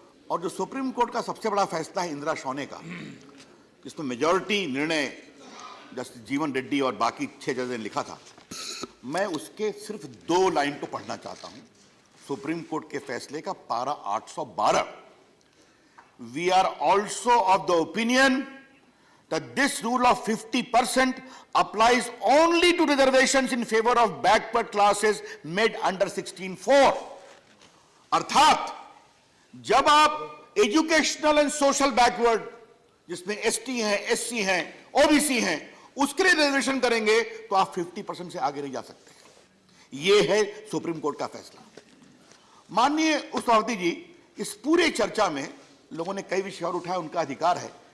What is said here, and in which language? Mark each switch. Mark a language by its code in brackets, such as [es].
[hi] और जो supreme court का सबसे बड़ा फैसला है इंदिरा शौने का, जिसमें मेजॉरिटी निर्णय जस्टिस जीवन रेड्डी और बाकी 6 जज ने लिखा था, मैं उसके सिर्फ 2 लाइन को पढ़ना चाहता हूं। सुप्रीम कोर्ट के फैसले का पारा 812। [en] We are also of the opinion that this rule of 50% applies only to reservations in favor of backward classes made under 16(4). [hi] अर्थात जब आप एजुकेशनल एंड सोशल बैकवर्ड, जिसमें एसटी हैं, एससी हैं, ओबीसी हैं, उसके लिए रिजर्वेशन करेंगे तो आप 50% से आगे नहीं जा सकते। यह है सुप्रीम कोर्ट का फैसला। माननीय उपसभापति जी, इस पूरे चर्चा में लोगों ने कई विषय और उठाए, उनका अधिकार है।